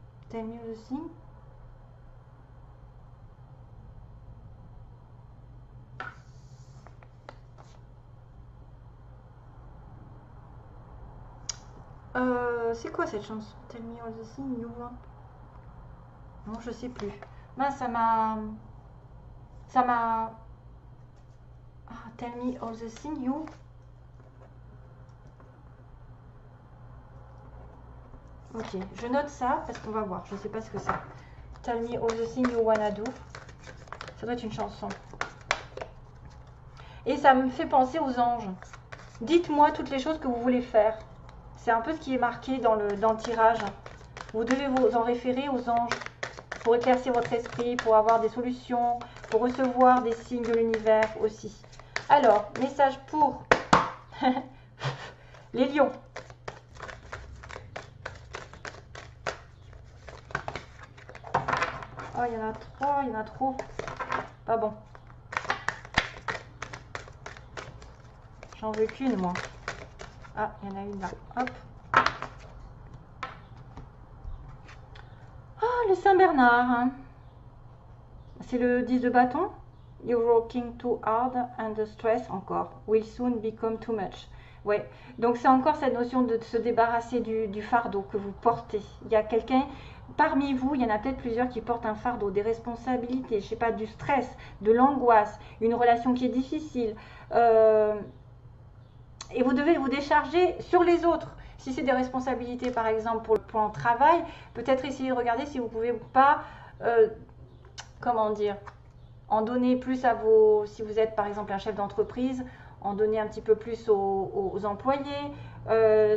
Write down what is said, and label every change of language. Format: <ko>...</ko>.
<en>Tell me</en> <fr>aussi. C'est quoi cette chanson?</fr> <en>Tell me all the things you want.</en> <fr>Non, je sais plus. Ben, ça m'a.</fr> <en>Ah, tell me all the things you.</en> <fr>Ok, je note ça parce qu'on va voir. Je ne sais pas ce que c'est.</fr> <en>Tell me all the things you wanna do.</en> <fr>Ça doit être une chanson. Et ça me fait penser aux anges. Dites-moi toutes les choses que vous voulez faire. C'est un peu ce qui est marqué dans le tirage. Vous devez vous en référer aux anges pour éclaircir votre esprit, pour avoir des solutions, pour recevoir des signes de l'univers aussi. Alors, message pour les lions. Oh, il y en a trois, il y en a trop. Pas bon. J'en veux qu'une, moi. Ah, il y en a une là. Hop. Ah, le Saint-Bernard. Hein. C'est le 10 de bâton.</fr> <en>You're working too hard and the stress</en> <fr>encore</fr> <en>will soon become too much.</en> <fr>Ouais, donc c'est encore cette notion de se débarrasser du fardeau que vous portez. Il y a quelqu'un parmi vous, il y en a peut-être plusieurs qui portent un fardeau, des responsabilités, je sais pas, du stress, de l'angoisse, une relation qui est difficile. Et vous devez vous décharger sur les autres. Si c'est des responsabilités, par exemple, pour le plan travail, peut-être essayer de regarder si vous ne pouvez pas, comment dire, en donner plus à vos, si vous êtes par exemple un chef d'entreprise, en donner un petit peu plus aux employés.</fr>